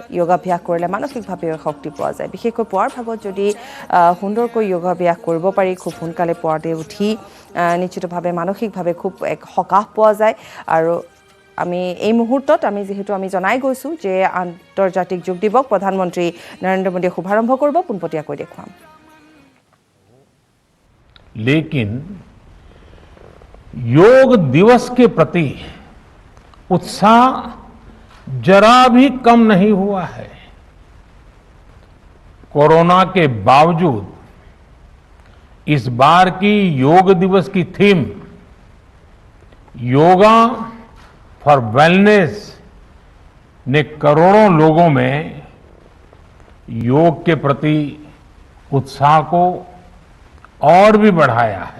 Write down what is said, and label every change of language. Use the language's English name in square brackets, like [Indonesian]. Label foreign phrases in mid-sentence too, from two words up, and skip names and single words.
[Assamese] যোগাভ্যাস কৰিলে মানসিকভাৱেও শক্তি পোৱা যায়। বিশেষকৈ পুৱাৰ ভাগত যদি সুন্দৰকৈ যোগাভ্যাস কৰিব পাৰি, খুব সোনকালে পুৱাতে উঠি নিশ্চিতভাৱে মানসিকভাৱে খুব এক সকাহ পোৱা যায়। আৰু আমি এই মুহূৰ্তত যিহেতু আমি জনাই গৈছোঁ যে আন্তৰ্জাতিক যোগ দিৱস প্ৰধানমন্ত্ৰী নৰেন্দ্ৰ মোদীয়ে শুভাৰম্ভ কৰিব, পোনপটীয়াকৈ দেখুৱাম। [Hindi] लेकिन योग दिवस के प्रति उत्साह जरा भी कम नहीं हुआ है। कोरोना के बावजूद इस बार की योग दिवस की थीम [English] yoga for wellness [Hindi] ने करोड़ों लोगों में योग के प्रति उत्साह को और भी बढ़ाया है।